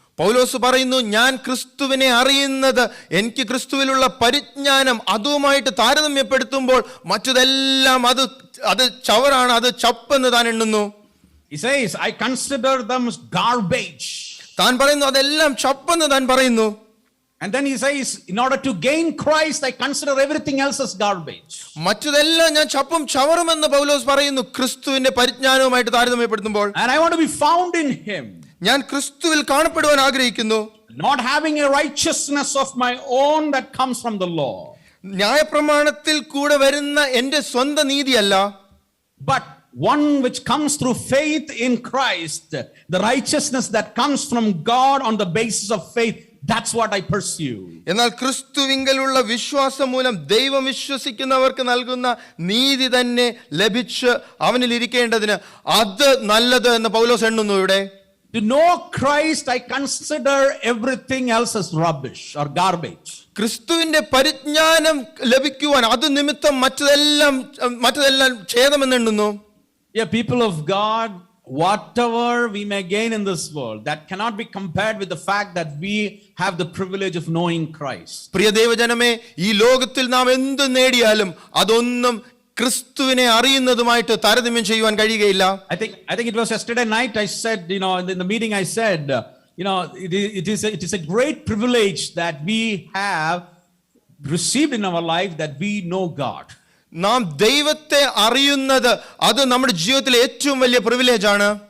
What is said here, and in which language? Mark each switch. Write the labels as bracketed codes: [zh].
[ml] പൗലോസ് പറയുന്നു, ഞാൻ ക്രിസ്തുവിനെ അറിയുന്നത്, എനിക്ക് ക്രിസ്തുവിലുള്ള പരിജ്ഞാനം അതുമായിട്ട് താരതമ്യപ്പെടുത്തുമ്പോൾ മറ്റതെല്ലാം അത് ചവറാണ്, അത് ചപ്പെന്ന് താൻ എണ്ണുന്നു. [en] He says, I consider them as garbage. [ml] താൻ പറയുന്നു അതെല്ലാം ചപ്പെന്ന് താൻ പറയുന്നു. [en] And then he says, in order to gain Christ, I consider everything else as garbage. [ml] മറ്റതെല്ലാം ഞാൻ ചപ്പും ചവറുമെന്ന് പൗലോസ് പറയുന്നു ക്രിസ്തുവിന്റെ പരിജ്ഞാനവുമായിട്ട് താരതമ്യപ്പെടുത്തുമ്പോൾ. [en] And I want to be found in him. [ml] ഞാൻ ക്രിസ്തുവിൽ കാണപ്പെടുവാൻ ആഗ്രഹിക്കുന്നു. [en] Not having a righteousness of my own that comes from the law. [ml] ന്യായപ്രമാണത്തിൽ കൂടെ വരുന്ന എൻ്റെ സ്വന്തം നീതിയല്ല, [en] but one which comes through faith in Christ, the righteousness that comes from God on the basis of faith. That's what I pursue. [ml] എന്നാൽ ക്രിസ്തുവിങ്കലുള്ള വിശ്വാസം മൂലം ദൈവം വിശ്വസിക്കുന്നവർക്ക് നൽകുന്ന നീതി തന്നെ ലഭിച്ച് അവനിൽ ഇരിക്കേണ്ടതിന് അത് നല്ലത് എന്ന് പൗലോസ് എണ്ണുന്നു. ഇവിടെ [en] to know Christ, I consider everything else as rubbish or garbage. [ml] ക്രിസ്തുവിന്റെ പരിജ്ഞാനം ലഭിക്കുവാൻ അത് നിമിത്തം മറ്റതെല്ലാം ഛേദമെന്ന് എണ്ണുന്നു. [en] Yeah, people of God, whatever we may gain in this world, that cannot be compared with the fact that we have the privilege of knowing Christ. [ml] പ്രിയ ദൈവജനമേ, ഈ ലോകത്തിൽ നാം എന്ത് നേടിയാലും അതൊന്നും ക്രിസ്തുവിനെ അറിയുന്നതുമായിട്ട് താരതമ്യം ചെയ്യുവാൻ കഴിയുകയില്ല. [en] I think it was yesterday night I said, in the meeting I said, it is a great privilege that we have received in our life, that we know God. [ml] നാം ദൈവത്തെ അറിയുന്നത് അത് നമ്മുടെ ജീവിതത്തിലെ ഏറ്റവും വലിയ പ്രിവിലേജ് ആണ്.